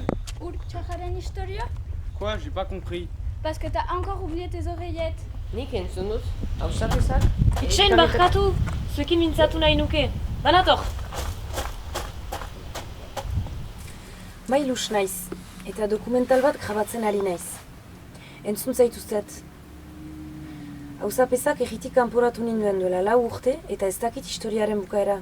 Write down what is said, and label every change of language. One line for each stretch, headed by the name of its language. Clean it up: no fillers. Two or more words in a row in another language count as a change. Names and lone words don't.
Basque: Ur txajaren historia?
French: Quoi? J'ai pas compris. Parce que t'as encore oublié tes oreillettes.
Basque: Nik entzun dut, hausapezak. Itxain barkatu, zuekin mintzatu nahi nuke. Banator! Mailus naiz, eta dokumental bat grabatzen ari naiz. Entzun zaituztet. Hausapezak egitik kanporatu ninduen duela 4 urte eta ez dakit historiaren bukaera.